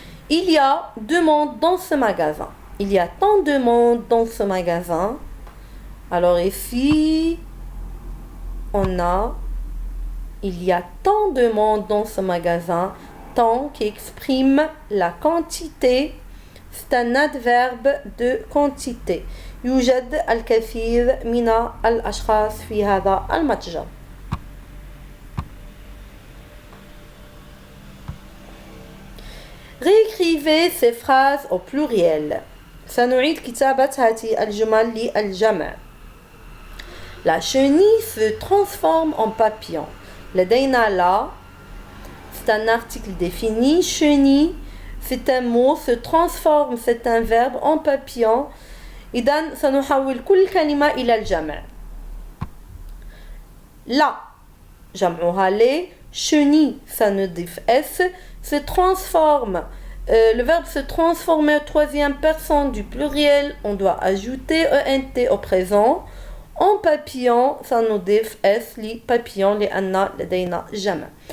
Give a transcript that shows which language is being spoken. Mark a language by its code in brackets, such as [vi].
[fr] Il y a 2 mondes dans ce magasin. Il y a tant de monde dans ce magasin. Alors ici, on a il y a tant de monde dans ce magasin. Tant qui exprime la quantité. C'est un adverbe de quantité. [ar] يوجد الكثير من الأشخاص في هذا المتجر. [fr] Réécrivez ces phrases au pluriel. [ar] سنعيد كتابة هذه الجمل للجمع. [fr] La chenille se transforme en papillon. [ar] لدينا لا [fr] c'est un article défini. Chenille c'est un mot. Se transforme c'est un verbe. En papillon. [ar] إذن سنحول كل كلمة إلى الجمع. لا جمعها لي. [fr] Chenille [ar] سنضيف [fr] s. Se transforme. Le verbe se transformer au 3e personne du pluriel. On doit ajouter ent au présent. En papillon [ar] سنضيف [fr] s li papillon [ar] لأن لدينا جمع.